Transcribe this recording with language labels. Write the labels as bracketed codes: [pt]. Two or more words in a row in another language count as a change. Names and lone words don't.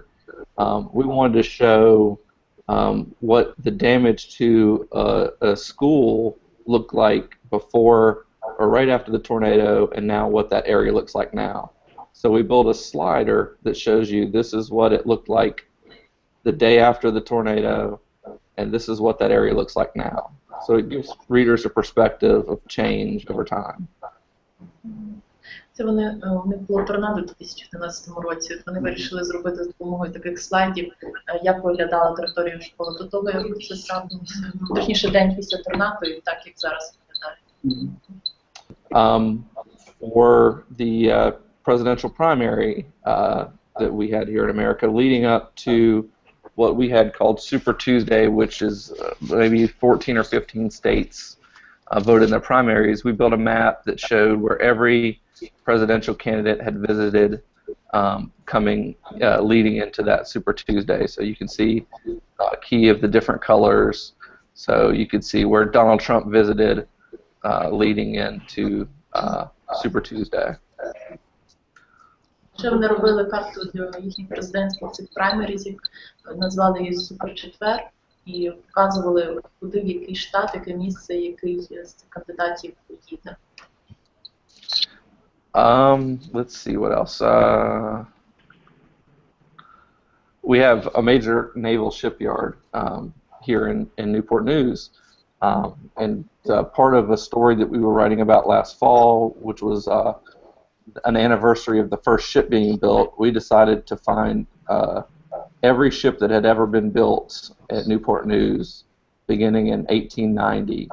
[en] We wanted to show what the damage to a school looked like before or right after the tornado, and now what that area looks like now. So we built a slider that shows you this is what it looked like the day after the tornado, and this is what that area looks like now. So it gives readers a perspective of change over time. [uk] Це у них було торнадо у 2011 році. От вони вирішили зробити з допомогою таких слайдів, як виглядала територія школи до того, як це трапилося. Точніше, день після торнадо і так, як зараз виглядає. [en] For the presidential primary that we had here in America, leading up to what we had called Super Tuesday, which is maybe 14 or 15 states voted in their primaries, we built a map that showed where every presidential candidate had visited leading into that Super Tuesday. So you can see a key of the different colors. So you could see where Donald Trump visited leading into Super Tuesday. [uk] Ще вони робили карту для їхніх президентських цих праймерізів, назвали її Супер-четвер і показували, куди, в який штат, яке місце, який з цих кандидатів їде. [en] Let's see what else. We have a major naval shipyard here in Newport News, and part of a story that we were writing about last fall, which was an anniversary of the first ship being built, we decided to find every ship that had ever been built at Newport News beginning in 1890.